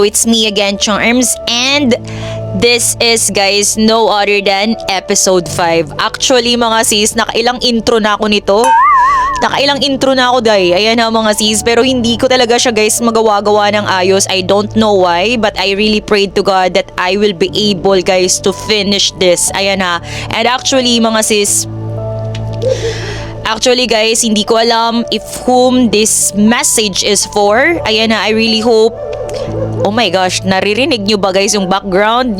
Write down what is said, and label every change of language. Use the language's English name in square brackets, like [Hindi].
[English] It's me again, Charms, and this is guys no other than episode 5. [Filipino] Actually mga sis, nakailang intro na ako nito. Nakailang intro na ako day. Ayan ha mga sis. Pero hindi ko talaga siya guys magawa-gawa ng ayos. [English] I don't know why. But I really prayed to God that I will be able guys to finish this. Ayan ha. And actually mga sis, actually guys, [Filipino] hindi ko alam [English] if whom this message is for. Ayan na, I really hope. Oh my gosh, [Filipino] naririnig nyo ba [English] guys yung background?